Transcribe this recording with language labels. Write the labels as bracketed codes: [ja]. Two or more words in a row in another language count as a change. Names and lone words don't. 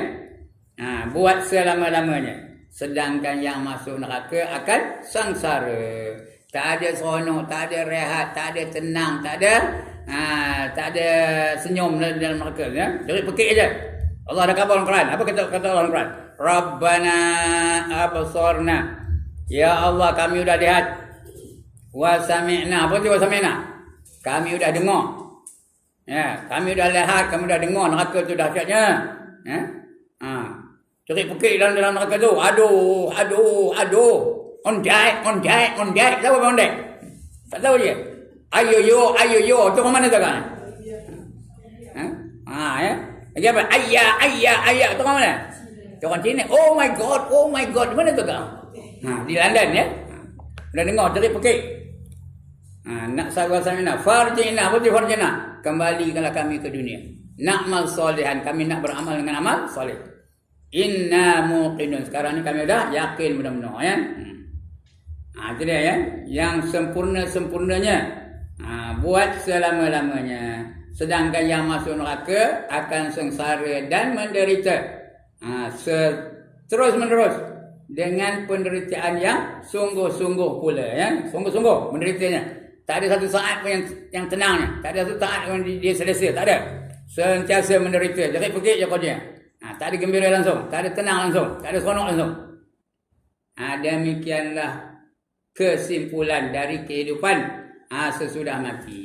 [ms] Buat selama-lamanya. Sedangkan yang masuk neraka akan sengsara. Tak ada seronok, tak ada rehat, tak ada tenang, tak ada senyum dalam neraka ya. Jadi pekik aja. Allah ada kabar Al-Quran. Apa kata Allah Al-Quran? [ar] ربنا أبصرنا. [ms] Ya Allah, kami sudah lihat. [ar] وسمعنا. [ms] Apa itu [ar] وسمعنا? [ms] Kami sudah dengar. Ya, kami sudah lihat, kami sudah dengar neraka itu dahsyatnya. Ya. Cerik-pekik dalam neraka tu. Aduh. Ondai. Tahu apa ondai? Tak tahu dia. Ayo yo. Tu mana tu kan? Ya. Lagi apa? Ayah. Tu mana? Tu orang Cina. [en] Oh my god. [ms] Mana tu kan? Di London ya. Dah dengar cerik-pekik. Nak sahabat-sahabat farjina. Apa tu farjina? Kembalikanlah kami ke dunia. [ar] نعمل صالحا. [ms] Kami nak beramal dengan amal soleh. [ar] إنا موقنون. [ms] Sekarang ni kami dah yakin benar-benar ya. Itu dia ya. Yang sempurna-sempurnanya buat selama-lamanya. Sedangkan yang masuk neraka akan sengsara dan menderita terus-menerus dengan penderitaan yang sungguh-sungguh pula ya. Sungguh-sungguh menderitanya. Tak ada satu saat pun yang tenangnya. Tak ada satu saat pun dia selesa. Tak ada. Sentiasa menderita. Jerit-pekik je kau dia. Tak ada gembira langsung. Tak ada tenang langsung. Tak ada seronok langsung. Demikianlah kesimpulan dari kehidupan sesudah mati.